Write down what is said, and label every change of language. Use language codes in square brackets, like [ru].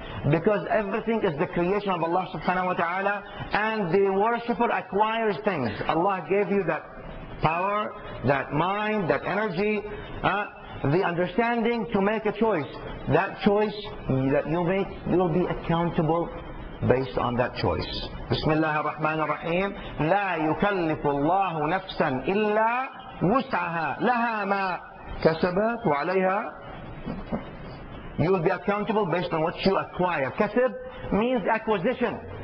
[en] Because everything is the creation of Allah subhanahu wa ta'ala, and the worshipper acquires things. Allah gave you that power, that mind, that energy, the understanding to make a choice. That choice that you make, you will be accountable based on that choice. [ar] Bismillah ar-Rahman ar-Rahim. لا يكلف الله نفسا إلا وسعها لها ما كسبت وعليها. [en] You will be accountable based on what you acquire. Kasab means acquisition.